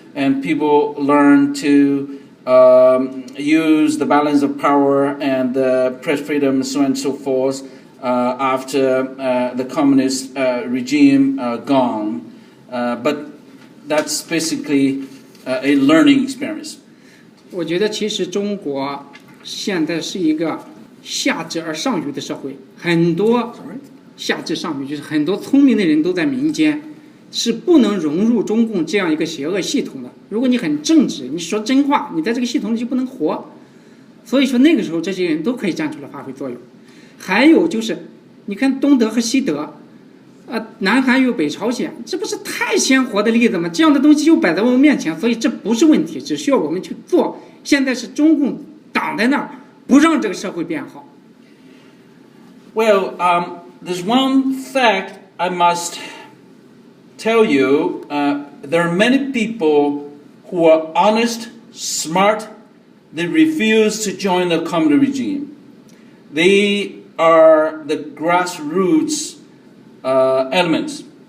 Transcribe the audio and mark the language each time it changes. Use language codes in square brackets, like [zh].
[en] And people learn to use the balance of power and press freedom, so on and so forth, after the communist regime gone. But that's basically a learning experience. [zh] 我觉得其实中国现在是一个下至而上愚的社会，很多下至上愚就是很多聪明的人都在民间，是不能融入中共这样一个邪恶系统的。如果你很正直，你说真话，你在这个系统里就不能活。所以说那个时候这些人都可以站出来发挥作用。还有就是，你看东德和西德，南韩与北朝鲜，这不是太鲜活的例子吗？这样的东西就摆在我们面前，所以这不是问题，只需要我们去做。现在是中共挡在那儿，不让这个社会变好。 [en] Well, there's one fact I must tell you. There are many people who are honest, smart. They refuse to join the communist regime. They are the grassroots elements.